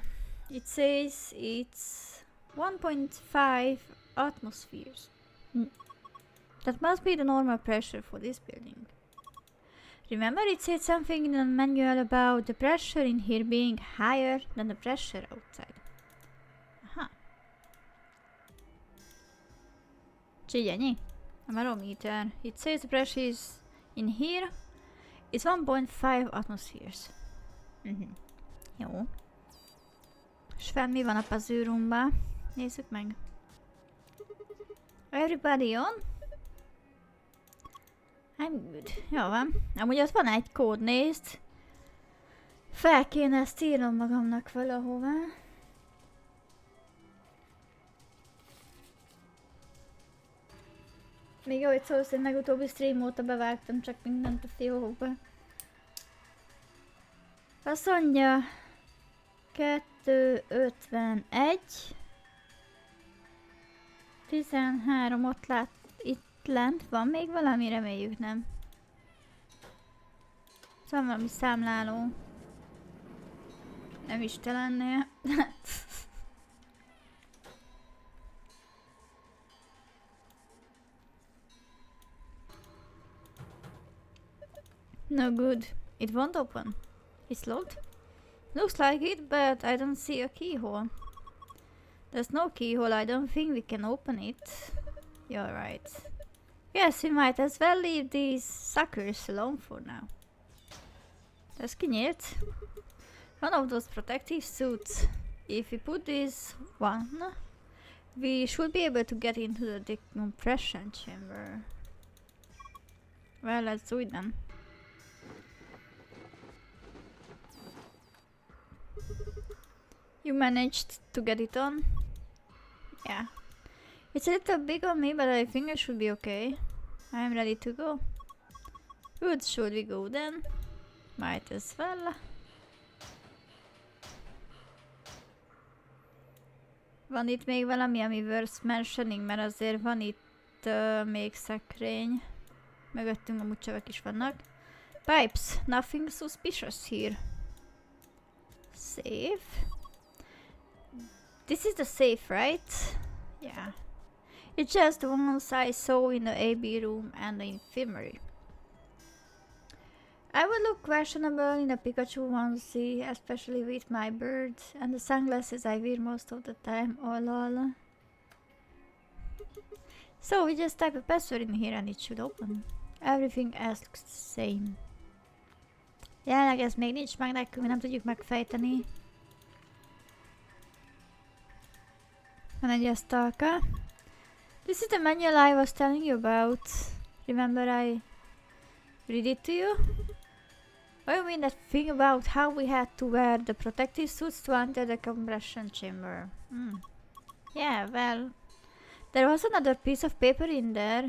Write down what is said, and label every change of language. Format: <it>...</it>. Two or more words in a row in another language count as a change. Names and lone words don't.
<en>It says it's 1.5 atmospheres. That must be the normal pressure for this building. Remember it said something in the manual about the pressure in here being higher than the pressure outside.</en> <hu>Aha. Úgyhogy ennyi.</hu> <en>A barometer. It says the pressure is in here is 1.5 atmospheres.</en> <hu>Jó. És fenn mi van a</hu> <en>puzzle roomban?</en> <hu>Nézzük meg.</hu> <en>Everybody on? I'm good.</en> <hu>Jó van. Amúgy ott van egy kód, nézd. Fel kéne ezt írnom magamnak valahová. Még ahogy szólsz, hogy legutóbbi stream óta bevágtam csak mindent a fiókba. Azt mondja... 251 13 ott lát, itt lent van még valami, reméljük nem. Szóval valami számláló. Nem is te lennél.</hu> <en>No good. It won't open. It's locked. Looks like it, but I don't see a keyhole. There's no keyhole, I don't think we can open it. You're right. Yes, we might as well leave these suckers alone for now.</en> <hu>Ez kinyílt.</hu> <en>One of those protective suits. If we put this one, we should be able to get into the decompression chamber. Well, let's do it then. You managed to get it on? Yeah. It's a little big on me, but I think I should be okay. I'm ready to go. Good, should we go then? Might as well.</en> <hu>Van itt még valami, ami</hu> <en>worth mentioning,</en> <hu>mert azért van itt még szekrény. Mögöttünk amúgy csövek is vannak.</hu> <en>Pipes, nothing suspicious here. Safe. This is the safe, right? Yeah. It's just the ones I saw in the AB room and the infirmary. I would look questionable in a Pikachu onesie, especially with my bird and the sunglasses I wear most of the time. Oh lol. So we just type a password in here and it should open. Everything else looks the same.</en> <hu>Jelenleg ez még nincs meg nekünk, nem tudjuk megfejteni. Van egy asztalka.</hu> <en>This is the manual I was telling you about. Remember I read it to you? Oh, you mean that thing about how we had to wear the protective suits to enter the compression chamber? Yeah, well, there was another piece of paper in there.</en>